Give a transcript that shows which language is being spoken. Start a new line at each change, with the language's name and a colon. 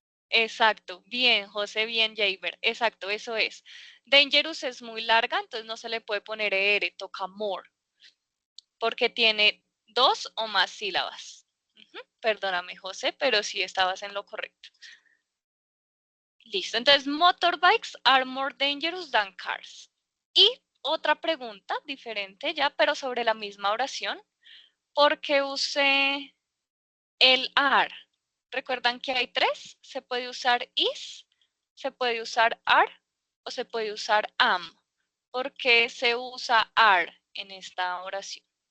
Spanish: Exacto, bien, José, bien, Jaber. Exacto, eso es. Dangerous es muy larga, entonces no se le puede poner ER, toca more, porque tiene 2 o más sílabas. Perdóname, José, pero sí estabas en lo correcto. Listo, entonces
English: motorbikes are more dangerous than cars.
Spanish: Y otra pregunta diferente ya, pero sobre la misma oración. ¿Por qué usé el are? ¿Recuerdan que hay 3? Se puede usar is, se puede usar are o se puede usar am. ¿Por qué se usa are en esta oración?